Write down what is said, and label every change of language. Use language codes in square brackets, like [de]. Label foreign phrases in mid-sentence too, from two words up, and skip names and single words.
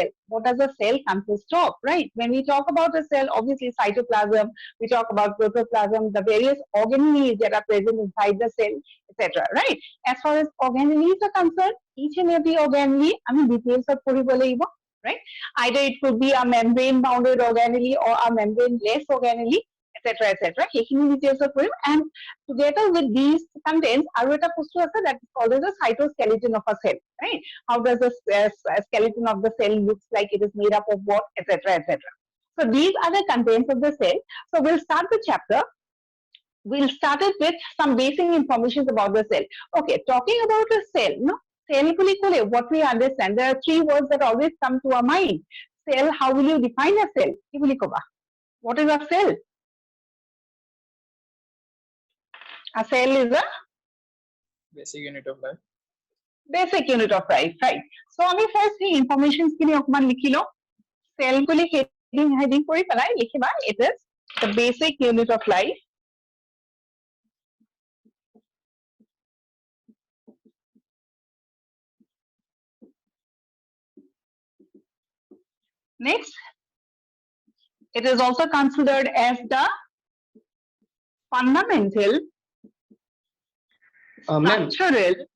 [en] What does a cell consist of, right? When we talk about a cell, obviously cytoplasm, we talk about protoplasm, the various organelles that are present inside the cell, etc. Right? As far as organelles are concerned, each and every organelle, details of right? Either it could be a membrane-bounded organelle or a membrane-less organelle, etc., etc. [as] সেইখিনি details কৰিম, [en] and together with these contents, [as] আৰু এটা বস্তু আছে [en] that is called as the cytoskeleton of a cell, right? How does the skeleton of the cell looks like? It is made up of what, etc., etc. So these are the contents of the cell. So we'll start the chapter. We'll start it with some basic information about the cell. Okay, talking about a cell, no? Cell what we understand, there are three words that always come to our mind. Cell, how will you define a cell? What is a cell? A cell is a basic unit of life. Basic unit of life, right? [as] So আমি first এই informations খিনি অকমান লিখি লওঁ. Cell বুলি heading কৰি পেলাই লিখিবা, [en] it is the basic unit of life. Next, it is also considered as the fundamental structural.